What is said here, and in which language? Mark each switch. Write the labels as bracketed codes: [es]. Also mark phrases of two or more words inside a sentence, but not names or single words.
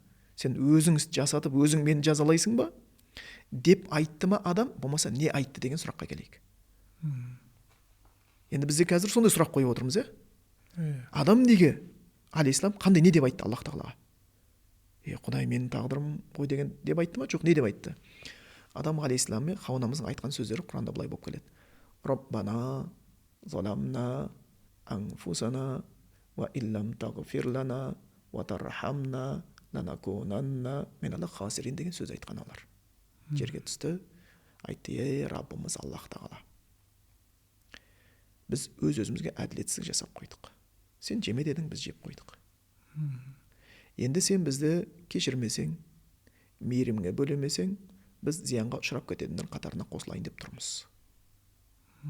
[kk] Сен өзің жасатып, өзің мені жазалайсың ба? Деп айтты ма адам, болмаса не айтты деген сұраққа келейік. Енді бізде қазір сондай сұрақ қойып отырмыз, Адам неге? Алейхиссалам қандай не деп айтты Аллах тағалаға? Құдай менің тағдырым қой деген деп айтты ма? Жоқ, не деп айтты? Адам алейхиссалам мен Хауа анамыздың айтқан сөздері Құранда былай болып келеді. [ar] ربنا ظلمنا أنفسنا وإن لم تغفر لنا وترحمنا لنكونن من الخاسرين [kk] деген сөз айтқан олар. Жерге түсті, айтты, Раббымыз Аллах тағала. Біз өз-өзімізге әділетсіздік жасап қойдық. Сен жеме дедің, біз жеп қойдық. Енді сен бізді кешірмесең, мейірімге бөлемесең, біз зиянға ұшырап кететіндер қатарына қосылайын деп тұрмыз.